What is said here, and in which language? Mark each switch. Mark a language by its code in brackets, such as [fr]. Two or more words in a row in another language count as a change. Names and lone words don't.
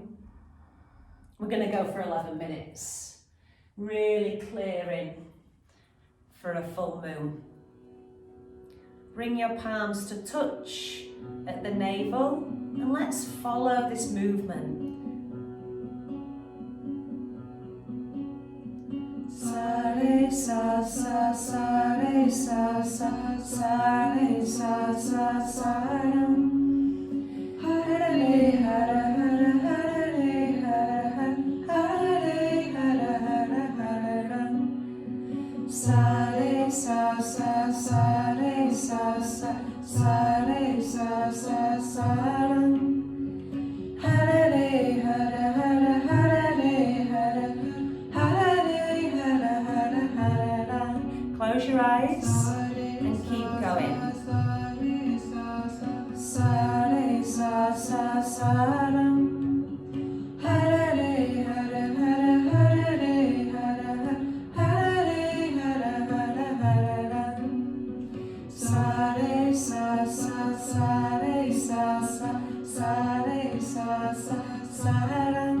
[en] We're going to go for 11 minutes. Really clearing for a full moon. Bring your palms to touch at the navel, and let's follow this movement. [pa] ਸਾ ਰੇ ਸਾ ਸਾ ਸਾ ਰੇ ਸਾ ਸਾ ਸਾ ਰੇ ਸਾ ਸਾ ਸਾ ਰਾਮ. ਹਰਾ ਰੇ ਹਰਾ ਹਰਾ ਹਰਾ ਰੇ ਹਰਾ ਹਰਾ ਰੇ ਹਰਾ ਹਰਾ ਹਰਾ ਰਾਮ. ਸਾ ਰੇ ਸਾ ਸਾ ਸਾ ਰੇ ਸਾ ਸਾ ਸਾ ਰੇ ਸਾ ਸਾ ਸਾ ਰਾਮ. ਹਰਾ ਰੇ ਹਰਾ ਹਰਾ ਹਰਾ ਰੇ ਹਰਾ ਹਰਾ ਰੇ ਹਰਾ ਹਰਾ ਹਰਾ ਰਾਮ. [en] Close your eyes and keep going. [pa] ਸਾ ਰੇ ਸਾ ਸਾ ਸਾ ਰਾਮ. ਹਰਾ ਰੇ ਹਰਾ ਹਰਾ ਹਰਾ ਰੇ ਹਰਾ ਹਰਾ ਰੇ ਹਰਾ ਹਰਾ ਹਰਾ ਰਾਮ. ਸਾ ਰੇ ਸਾ ਸਾ ਸਾ ਰੇ ਸਾ ਸਾ ਸਾ ਰੇ ਸਾ ਸਾ ਸਾ ਰਾਮ.